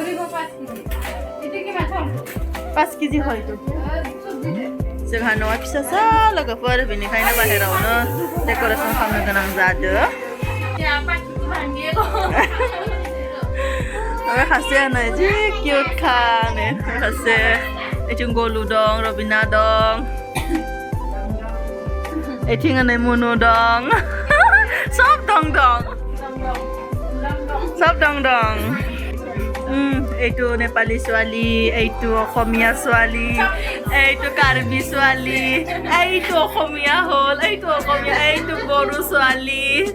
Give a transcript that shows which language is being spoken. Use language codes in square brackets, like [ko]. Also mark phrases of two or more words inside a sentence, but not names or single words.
[brx] 5 केजि हयतो जोंहा न'आ फिसासा लोगोफोर बेनिखायनो बाहेरावनो डेक'रेसन खालामनो गोनां जादों ओमफ्राय खासेया नै जि किउट खा नै खासे इथिं गलु दं रबिना दं इथिं नै मुनु दं सब दं [as] এইটো নেপালী ছোৱালী এইটো অসমীয়া ছোৱালী এইটো কাৰ্বি ছোৱালী এইটো অসমীয়া হ'ল এইটো অসমীয়া এইটো বড়ো ছোৱালী